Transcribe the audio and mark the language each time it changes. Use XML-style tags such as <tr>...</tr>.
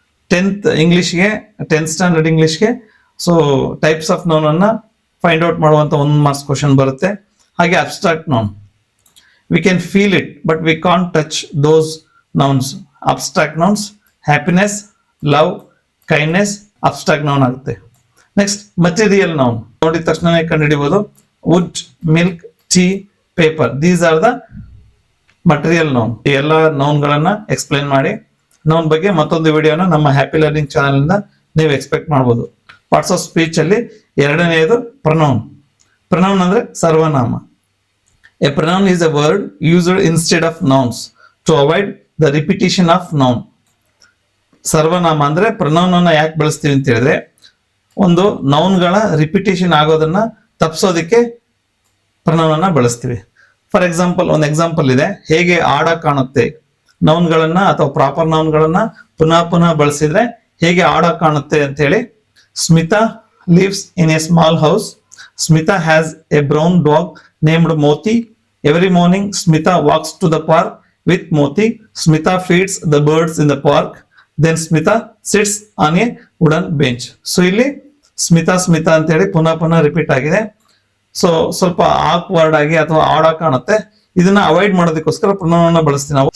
<kn>10th standard ಇಂಗ್ಲಿಷ್ಗೆ so types of noun ಅನ್ನ find out ಮಾಡುವಂತ 1 marks question ಬರುತ್ತೆ.</kn> <en>ಹಾಗೆ abstract noun, we can feel it but we can't touch those nouns.</en> <kn>Abstract nouns, happiness, love, kindness, abstract noun ಆಗುತ್ತೆ. Next material noun. ನೋಡಿದ ತಕ್ಷಣ ಕಂಡುಹಿಡಿಬಹುದು. Wood, milk,</kn> <en>tea, paper. These are the material noun.</en> <kn>ಈ ಎಲ್ಲ ನೌನ್ಗಳನ್ನ explain ಮಾಡಿ noun ಬಗ್ಗೆ ಮತ್ತೊಂದು ವಿಡಿಯೋನ ನಮ್ಮ ಹ್ಯಾಪಿ ಲರ್ನಿಂಗ್ ಚಾನೆಲ್ ಇಂದ ನೀವು ಎಕ್ಸ್ಪೆಕ್ಟ್ ಮಾಡಬಹುದು. ಪಾರ್ಟ್ಸ್ ಆಫ್ ಸ್ಪೀಚ್ ಅಲ್ಲಿ ಎರಡನೆಯದು ಪ್ರನೌನ್. ಪ್ರನೌನ್ ಅಂದ್ರೆ ಸರ್ವನಾಮ.</kn> <en>A pronoun is a word used instead of nouns to avoid the repetition of noun.</en> <kn>ಸರ್ವನಾಮ ಅಂದ್ರೆ ಪ್ರನೌನ್ ಅನ್ನ ಯಾಕೆ ಬಳಸ್ತೀವಿ ಅಂತ ಹೇಳಿದ್ರೆ ಒಂದು ನೌನ್ಗಳ ರಿಪಿಟೇಷನ್ ಆಗೋದನ್ನ ತಪ್ಪಿಸೋದಕ್ಕೆ ಪ್ರನೌನ್ ಅನ್ನ ಬಳಸ್ತೀವಿ. ಫಾರ್ ಎಕ್ಸಾಂಪಲ್ ಒಂದು ಎಕ್ಸಾಂಪಲ್ ಇದೆ, ಹೇಗೆ ಆಡ ಕಾಣುತ್ತೆ. ನೌನ್ಗಳನ್ನ ಅಥವಾ ಪ್ರಾಪರ್ ನೌನ್ಗಳನ್ನ ಪುನಃ ಪುನಃ ಬಳಸಿದ್ರೆ ಹೇಗೆ ಆಡ ಕಾಣುತ್ತೆ ಅಂತ ಹೇಳಿ.</kn> <en>Smita lives in a small house. Smita has a brown dog named Moti. Every morning Smita walks to the park with Moti. Smita feeds the birds in the park. Then Smita sits on a wooden bench.</en> <kn>So ಇಲ್ಲಿ ಸ್ಮಿತಾ ಸ್ಮಿತಾ ಅಂತ ಹೇಳಿ ಪುನಃ ಪುನಃ repeat ಆಗಿದೆ. So ಸ್ವಲ್ಪ awkward ಆಗಿ ಅಥವಾ ಆಡ ಕಾಣುತ್ತೆ. ಇದನ್ನ ಅವಾಯ್ಡ್ ಮಾಡೋದಕ್ಕೋಸ್ಕರ ಪ್ರನೌನ್ ಬಳಸ್ತೀವಿ ನಾವು.</kn>